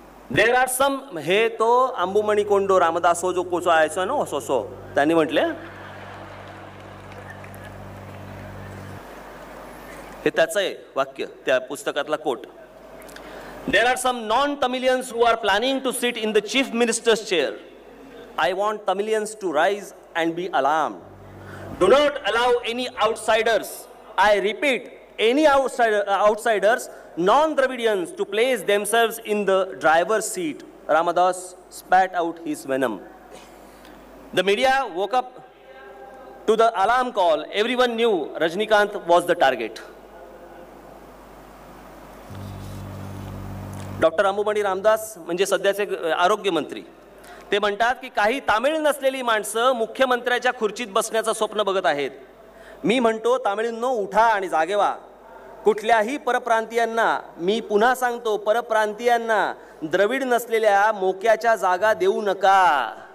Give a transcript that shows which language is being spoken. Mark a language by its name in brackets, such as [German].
[English] there are some, [Marathi] हे तो अंबुमणी कोंडो रामदासो जो कोसो आयसो ना सो त्यांनी म्हटले, हे त्याचं आहे वाक्य, त्या पुस्तकातला coat. [English] There are some non Tamilians who are planning to sit in the chief minister's chair. I want Tamilians to rise and be alarmed. Do not allow any outsiders, I repeat, any outsiders non-Dravidians to place themselves in the driver's seat. Ramadas spat out his venom. The media woke up to the alarm call. Everyone knew Rajnikant was the target. [Marathi] Doctor अंबुमणी Ramdas म्हणजे सध्याचे आरोग्य मंत्री, ते म्हणतात की काही तामिळ नसलेली माणसं मुख्यमंत्र्याच्या खुर्चीत बसण्याचं स्वप्न बघत आहेत. मी म्हणतो तामिळींनो, उठा आणि जागे व्हा. कुठल्याही परप्रांतीयांना, मी पुन्हा सांगतो, परप्रांतीयांना द्रविड नसलेल्या मोक्याच्या जागा देऊ नका.